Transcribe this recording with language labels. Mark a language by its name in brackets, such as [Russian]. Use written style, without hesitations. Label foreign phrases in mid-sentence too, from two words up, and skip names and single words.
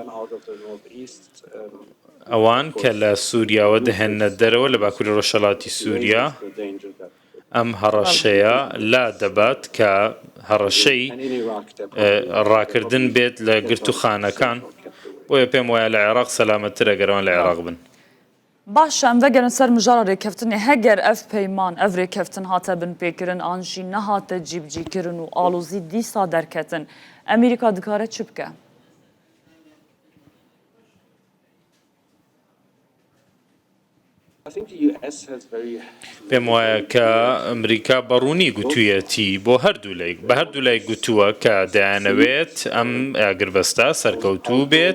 [Central Kurdish] ئەوان کە لە سووریاوە دەهێنە دەرەوە لە باکووری ڕۆژهەڵاتی سووریا، ئەم هەڕەشەیە لا دەبات کە هەڕەشەی ڕاکردن بێت لە گرتوخانەکان، بۆیە پێم وایە لە عێراق سەلامەتترە گەرەوان لە عێراق بن. باش ئەم [Kurdish] vegeren ser mijara rêkeftinê heger ev peyman ev rêkeftin hate bin pêkirin an jî nehate cîbcîkirin û alozî dîsa derketin, Amerîka dikare çi bike? [Central Kurdish] پێم وایە کە ئەمریکا بەڕوونی گوتوویەتی بۆ بە هەردوو لای گوتووە کە دەیانەوێت ئەم ئاگربەستە سەرکەوتوو بێت.